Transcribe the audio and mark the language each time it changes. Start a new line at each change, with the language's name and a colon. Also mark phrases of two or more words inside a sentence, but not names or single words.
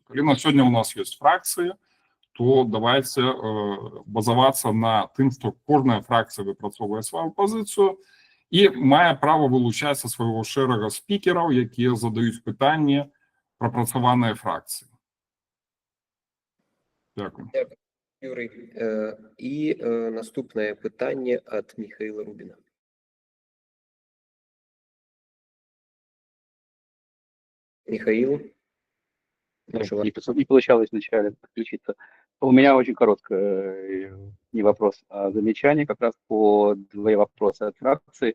Belarusian: Калі на сёння у нас ёсць фракцыі, то давайте базавацца на тым, што кожная фракцыя выпрацоўвае сваю пазіцыю і мае права вылучаць са свайго шэрага спікераў, якія задаюць пытанні прапрацаваныя фракцыі.
Ukrainian: Дякую. Юрий. І наступне питання від Михаила Рубина. Михаил?
Russian: Не получалось вначале подключиться. У меня очень короткое не вопрос, а замечание как раз по 2 вопроса от фракции.